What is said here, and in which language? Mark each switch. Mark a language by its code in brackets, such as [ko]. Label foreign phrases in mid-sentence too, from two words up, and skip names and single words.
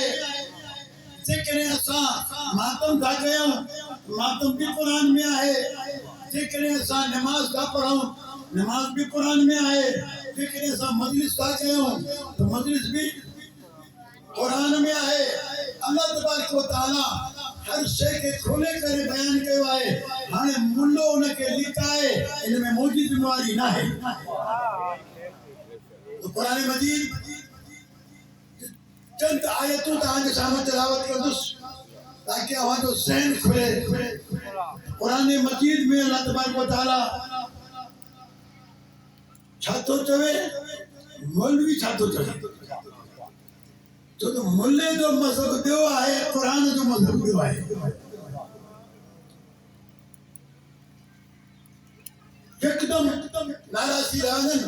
[sd] जेकॾहिं असां मातम था कयूं, मातम बि क़ुरान में आहे। जेकॾहिं असां नमाज़ था पढ़ूं, नमाज़ बि क़ुरान में आहे। जेकॾहिं असां मजलिस था कयूं त मजलिस बि क़ुरान में आहे। [ar] الله تبارك وتعالى [sd] हर शइ खे खोले करे बयान कयो आहे। हाणे मुल्लो उनखे लिकाए, इन में मुंहिंजी ज़िम्मेवारी न आहे। तो कुरान मजीद चंद आयतूं तव्हांजे साम्हूं तिलावत कंदुसि ताकि अव्हांजो ज़हन खुले। कुरान मजीद में [ar] الله تبارك وتعالى [sd] छा थो चवे, मौलवी छा थो चवे, छो त मुल्ले जो मज़हब ॿियो आहे, क़ुरान जो मज़हब ॿियो आहे। यकदम नाराज़ी रहंदनि।